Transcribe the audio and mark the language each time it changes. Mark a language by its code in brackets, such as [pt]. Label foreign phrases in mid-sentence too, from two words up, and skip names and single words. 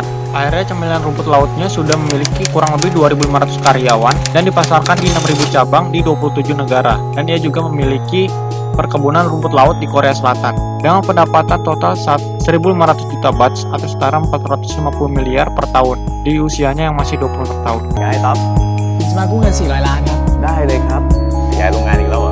[id] Akhirnya cemilan rumput lautnya sudah memiliki kurang lebih 2.500 karyawan dan dipasarkan di 6.000 cabang di 27 negara. Dan ia juga memiliki perkebunan rumput laut di Korea Selatan dengan pendapatan total 1.500 juta baht atau setara 450 miliar per tahun di usianya yang masih 26 tahun. [th] ยายต๊อบ ๆจะมากู้เงิน400 ล้านครับ ได้เลยครับขยายโรงงานอีก